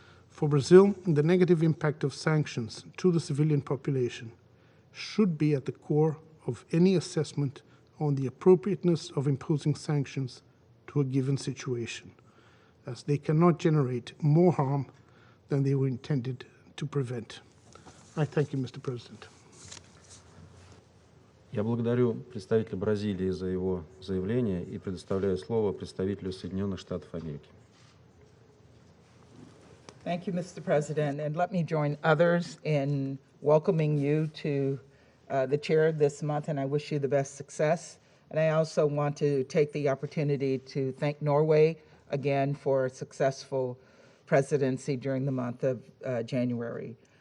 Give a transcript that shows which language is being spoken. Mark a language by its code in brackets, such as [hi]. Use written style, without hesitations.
[en] For Brazil, the negative impact of sanctions to the civilian population should be at the core of any assessment on the appropriateness of imposing sanctions to a given situation, as they cannot generate more harm than they were intended to prevent. I thank you, Mr. President. [ru] Я благодарю представителя Бразилии за его заявление и предоставляю слово представителю Соединенных Штатов Америки. [en] Thank you, Mr. President, and let me join others in welcoming you to the chair this month, and I wish you the best success. And I also want to take the opportunity to thank Norway again for a successful presidency during the month of January.